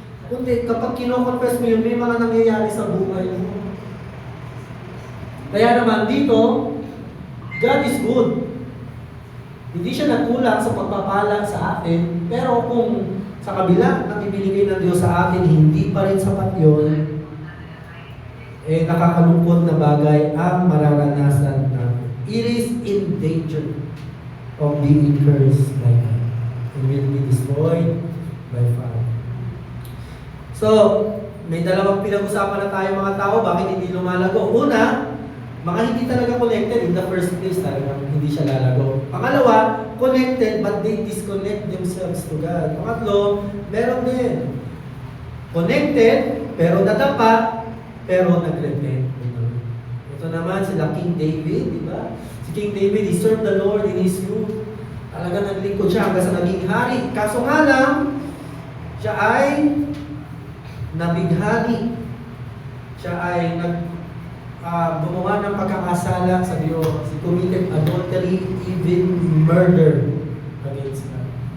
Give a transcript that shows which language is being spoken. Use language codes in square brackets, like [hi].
[tl] Kundi kapag kino-confess mo yun, may mga nangyayari sa buhay mo. Kaya naman dito, [en] God is good. [tl] Hindi siya nagkulang sa pagpapala sa atin, pero kung sa kabila ng ibinigay ng Diyos sa atin, hindi pa rin sapat yun, nakakalungkot na bagay ang mararanasan natin. [en] It is in danger of being cursed by God. It will be destroyed by fire. [tl] So, may dalawang pinag-usapan na tayo mga tao, bakit hindi lumalago? Una, mga hindi talaga connected [en] in the first place, [tl] talagang hindi siya lalago. Pangalawa, [en] connected but they disconnect themselves to God. [tl] Pangatlo, meron din. Connected, pero nadapa, pero nag-repent. Ito naman sila King David, di ba? Si King David, [en] he served the Lord in his youth. [tl] Talaga naglingkod siya hanggang sa naging hari. Kaso nga lang, siya ay nabighani. Siya ay gumawa ng pagkakasala sa Diyos. [en] He committed adultery, even murder against God.